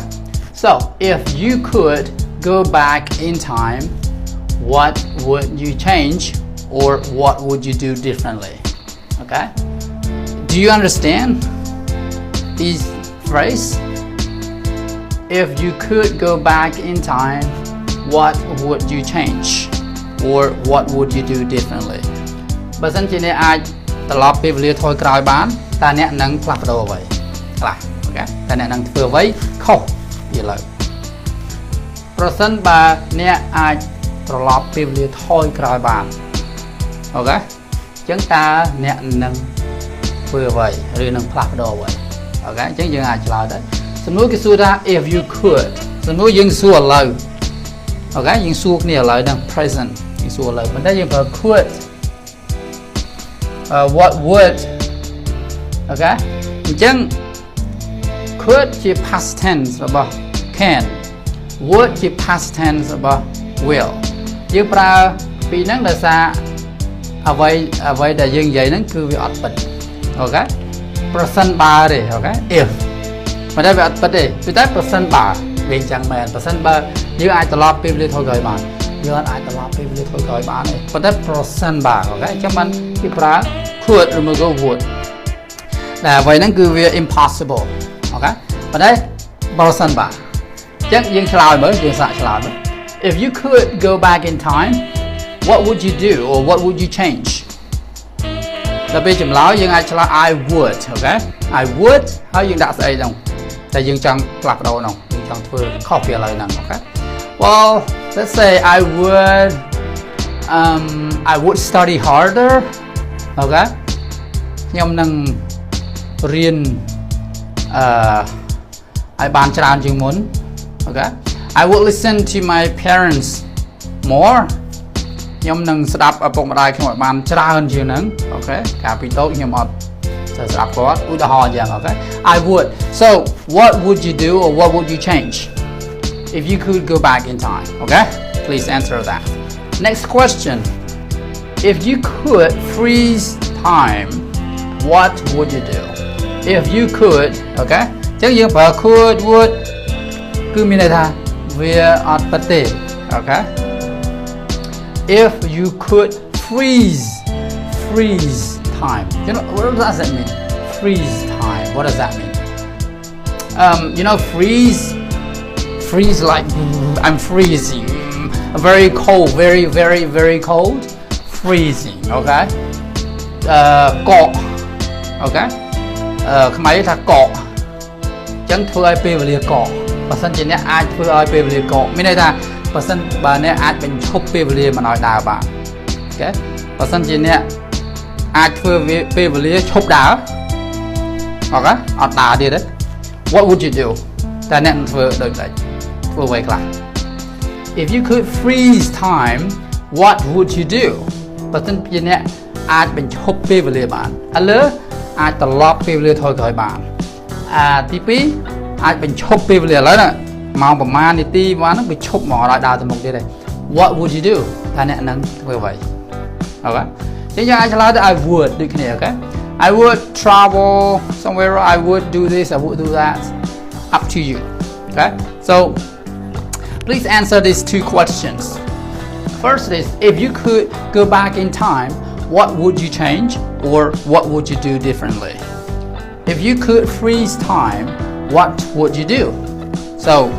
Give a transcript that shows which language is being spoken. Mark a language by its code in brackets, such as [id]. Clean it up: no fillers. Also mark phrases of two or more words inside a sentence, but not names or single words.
[en] So, if you could go back in time, what would you change or what would you do differently? Okay? Do you understand these phrases? If you could go back in time, what would you change or what would you do differently? [km] បើសិនជាអ្នកអាចត្រឡប់ពេលវេលាថយក្រោយបានតើអ្នកនឹងផ្លាស់ប្ដូរអ្វីខ្លះអូខេតើអ្នក នឹងធ្វើអ្វីខុសពីឥឡូវប្រសិនបើអ្នកអាចត្រឡប់ពេលវេលាថយក្រោយបានអូខេអញ្ចឹងតើអ្នកនឹងធ្វើអ្វីឬនឹងផ្លាស់ប្ដូរអ្វីអូខេអញ្ចឹងយើងអាចឆ្លើយទៅសំណួរគេសួរថា [en] if you could [km] សំណួរយើងសួរឥឡូវអូខេយើងសួរគ្នាឥឡូវហ្នឹង present យើងសួរឥឡូវប៉ុន្តែយើងប្រើ could [en] what would [km] អូខេអញ្ចឹង could ជា [en] past tense [km] របស់ can would ជា [en] past tense [km] របស់ will យើងប្រើពីរហ្នឹងដោយសារអ្វីដែលយើងនិយាយហ្នឹងគឺវាអត់ពិតអូខេប្រសិនបើទេ អូខេ if មិនได้វាអត់ពិតទេគឺតែប្រសិនបើវាអញ្ចឹងមែនប្រសិនបើយើងអាចត្រឡប់ពេលវេលាថយក្រោយបានយើងអាចត្រឡ ប់ពេលវេលាថយក្រោយបានទេប៉ុន្តែប្រសិនបើអូខេអញ្ចឹងបានគេប្រើ could ឬមក would តែអ្វីហ្នឹងគឺវា impossible អូខេប៉ុន្តែប្រសិនបើអញ្ចឹងយើងឆ្លើយមើលយើងសាកឆ្លើយមើល [en] if you could go back in time what would you do or what would you change [km] ដល់ពេលចម្លើយយើងអាចឆ្លើយ [en] I would [km] អូខេ [en] I would [km] ហើយយើងដាក់ស្អីហ្នឹងតែយើងចង់ផ្លាស់ប្ដូរហ្នឹងយើងចង់ធ្វើខុសពីឥឡូវហ្នឹងអូខេ [en] well let's say I would study harder [km] អូខេខ្ញុំនឹងរៀនឲ្យបានច្រើនជាងមុនអូខេ [en] I would listen to my parents more [km] ខ្ញុំនឹង ស្ដាប់ឪពុកម្ដាយខ្ញុំឲ្យបានច្រើនជាងហ្នឹងអូខេកាលពីតូចខ្ញុំអត់ស្ដាប់គាត់ឧទាហរណ៍យ៉ាងអូខេ [en] I would so what would you do or what would you change if you could go back in time okay please answer that next question if you could freeze time what would you do if you could okay [km] អញ្ចឹងយើងប្រើ could would គឺមានន័យថាវាអត់ពិតទេអូខេ [en] if you could freeze time you know what does that mean freeze time what does that mean you know freeze like I'm freezing very cold very cold freezing okay [km] កកអូខេខ្មែរថាកកអញ្ចឹងធ្វើឲ្យពេលវេលាកកបើសិនជាអ្នកអាចធ្វើឲ្យពេលវេលាកកមានន័យថាបើសិនបើអ្នកអាចបញ្ឈប់ពេលវេលា មិនឲ្យដើរបានអូខេបើសិនជាអ្នកអាចធ្វើពេលវេលាឈប់ដើរអូខេអត់ដើរទៀតទេ [en] what would you do [km] តែអ្នកនឹងធ្វើដូចតែធ្វើអ្វីខ្លះ [en] if you could freeze time what would you do [km] បើសិនជាអ្នក អាចបញ្ឈប់ពេលវេលាបានឥឡូវអាចត្រឡប់ពេលវេលាថយក្រោយបានទី2អាចបញ្ឈប់ពេលវេលាឥឡូវណាម៉ោងប្រហែល នាទីបានហ្នឹងវាឈប់ហ្មងឲ្យដើរទៅមុខទៀតទេ [en] what would you do [km] ថាអ្នកនឹងធ្វើអ្វីអូខេអញ្ចឹងយើងអាចឆ្លើយទៅ [en] I would [km] ដូចគ្នាអូខេ [en] I would travel somewhere I would do this I would do that up to you okay so please answer these two questions first is if you could go back in time what would you change or what would you do differently if you could freeze time what would you do so